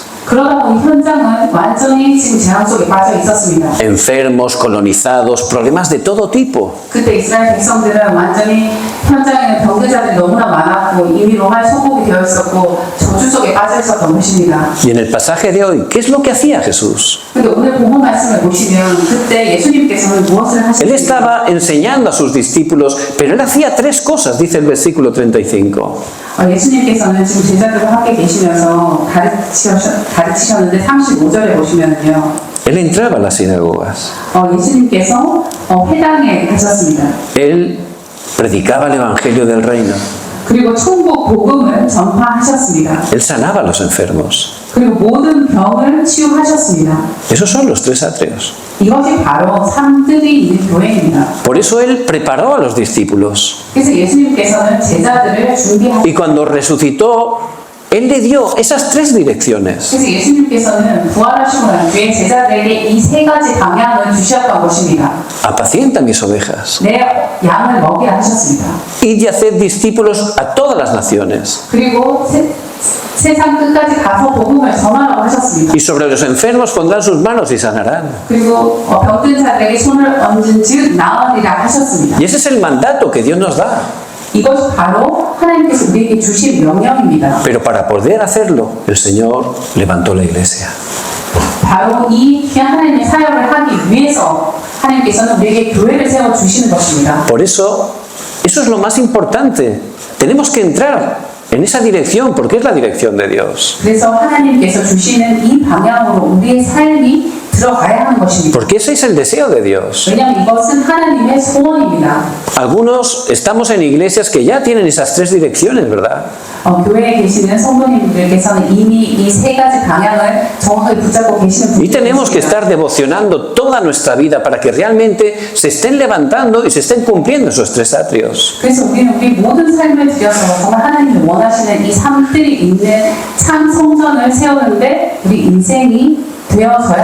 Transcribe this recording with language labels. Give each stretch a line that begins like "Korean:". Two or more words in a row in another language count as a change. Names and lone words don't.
Korean: 그러다 보니 현장은 완전히 지금 재앙 속에 빠져 있었습니다.
Spanish: Enfermos, colonizados, problemas de todo tipo.
Korean: 그때 이스라엘 백성들은 완전히 현장에는 병들자들이 너무나 많았고 이미 로마의 소국이 되어 있었고 저주 속에 빠져 있었던 것입니다.
Spanish: Y en el pasaje de hoy, ¿qué es lo que hacía Jesús?
Korean: 근데 오늘 본문 말씀을 보시면 그때 예수님께서는 무엇을
Spanish: Él
Korean: 하셨습니까?
Spanish: estaba enseñando a sus discípulos, pero él hacía 3 cosas, dice el versículo 35.
Korean: 예수님께서는 지금 제자들과 함께 계시면서 가르치셨는데 35절에 보시면요.
Spanish: Él entraba a las sinagogas.
Korean: 예수님께서 회당에 가셨습니다.
Spanish: Él predicaba el evangelio del reino.
Korean: 그리고 천국 복음을 전파하셨습니다.
Spanish: Él sanaba a los enfermos.
Korean: 그리고 모든 병을 치유하셨습니다.
Spanish: Esos son los 3 atrios.
Korean: 이것이 바로 삶들이 있는 교회입니다.
Spanish: Por eso Él preparó a los discípulos.
Korean: 그래서 예수님께서는 제자들을 준비하셨습니다.
Spanish: Y cuando resucitó, Él le dio esas tres direcciones.
Korean: 그래서 예수님께서는 부활하시고 난 뒤에 제자들에게 이 세 가지 방향을 주셨던 것입니다.
Spanish: Apacienta mis ovejas.
Korean: 내 양을 먹게 하셨습니다.
Spanish: Id y haced discípulos a todas las naciones.
Korean: 그리고 세상 끝까지 가서 복음을 전하라고 하셨습니다.
Spanish: Y sobre los enfermos pondrán sus manos y sanarán.
Korean: 그리고 병든 자들에게 손을 얹은 즉 나으리라 하셨습니다.
Spanish: Y ese es el mandato que Dios nos da.
Korean: 이것이 바로 하나님께서 우리에게 주신 명령입니다.
Spanish: Pero para poder hacerlo, el Señor levantó la iglesia.
Korean: 바로 이 귀한 하나님의 사역을 하기 위해서 하나님께서는 우리에게 교회를 세워 주시는 것입니다.
Spanish: Por eso, eso es lo más importante. Tenemos que entrar en esa dirección, porque es la dirección de Dios.
Korean: 그래서 하나님께서 주시는 이 방향으로 우리의 삶이 들어가야 하는 것입니다.
Spanish: Porque ese es el deseo de Dios.
Korean: 왜냐하면 이것은 하나님의 소원입니다.
Spanish: Algunos estamos en iglesias que ya tienen esas tres direcciones, ¿verdad?
Korean: 교회에 계시는 성도님들께서는 이미 이 세 가지 방향을 정확하게 붙잡고 계시는
Spanish: Y
Korean: 분들이
Spanish: tenemos que
Korean: 계십니다.
Spanish: estar devocionando toda nuestra vida para que realmente se estén levantando y se estén cumpliendo esos tres atrios.
Korean: 그래서 우리는 우리 모든 삶을 들여서 정말 하나님이 원하시는 이 삶들이 있는 참 성전을 세우는데 우리 인생이 되어서야.